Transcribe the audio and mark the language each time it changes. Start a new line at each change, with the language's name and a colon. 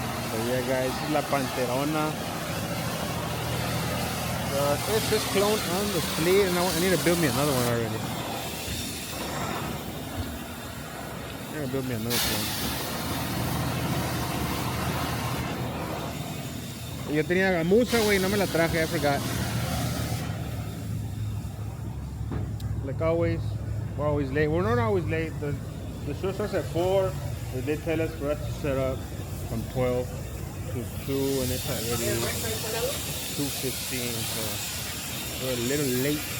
English: So yeah, guys, this is
Spanish: la Panterona.
English: It's just clone on the sleeve, and I need to build me another one already. I need to build me another one.
Spanish: Yo tenía gamuza, güey, no me la traje,
English: I forgot. Like always, we're always late. We're not always late. The show starts at 4. They did tell us for us to set up from 12 to 2, and it's already 2:15, so we're a little late.